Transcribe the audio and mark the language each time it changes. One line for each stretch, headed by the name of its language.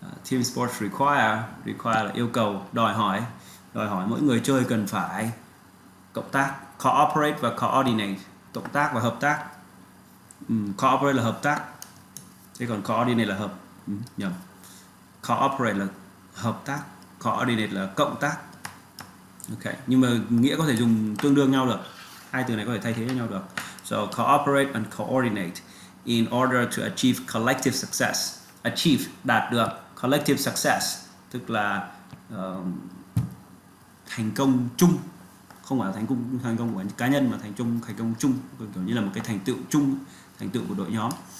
English: Team sports require
Vietnamese: là yêu cầu, đòi hỏi mỗi người chơi cần phải cộng tác, cooperate và coordinate, cộng tác và hợp tác. Cooperate là hợp tác, thế còn coordinate là nhầm. Cooperate là hợp tác, coordinate là cộng tác. Ok, nhưng mà nghĩa có thể dùng tương đương nhau được, hai từ này có thể thay thế với nhau được.
English: So cooperate and coordinate in order to achieve collective success.
Vietnamese: Achieve, đạt được,
English: collective success
Vietnamese: tức là thành công chung, không phải là thành công của cá nhân mà thành công chung, kiểu như là một cái thành tựu chung, thành tựu của đội nhóm.